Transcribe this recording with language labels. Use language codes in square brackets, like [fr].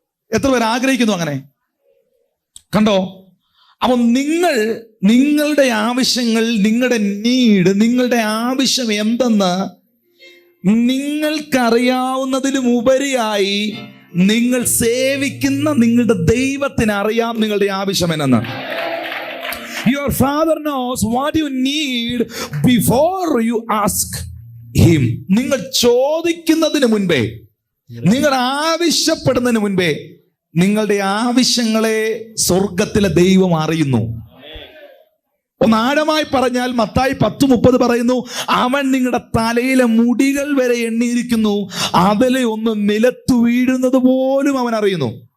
[ml] എത്ര പേർ ആഗ്രഹിക്കുന്നു അങ്ങനെ? കണ്ടോ? അപ്പൊ നിങ്ങളുടെ ആവശ്യങ്ങൾ, നിങ്ങളുടെ നീഡ്, നിങ്ങളുടെ ആവശ്യം എന്തെന്ന് നിങ്ങൾക്കറിയാവുന്നതിലും ഉപരിയായി നിങ്ങൾ സേവിക്കുന്ന നിങ്ങളുടെ ദൈവത്തിന് അറിയാം നിങ്ങളുടെ ആവശ്യം എന്നെന്ന്. [en] Your father knows what you need before you ask him. [ml] നിങ്ങൾ ചോദിക്കുന്നതിന് മുൻപേ, നിങ്ങൾ ആവശ്യപ്പെടുന്നതിന് മുൻപേ നിങ്ങളുടെ ആവശ്യങ്ങളെ സ്വർഗത്തിലെ ദൈവം അറിയുന്നു. ഒന്ന് ആഴമായി പറഞ്ഞാൽ മത്തായി 10:30 പറയുന്നു, അവൻ നിങ്ങളുടെ തലയിലെ മുടികൾ വരെ എണ്ണിയിരിക്കുന്നു, അതിലെ ഒന്ന് നിലത്തു വീഴുന്നത് പോലും അവൻ അറിയുന്നു.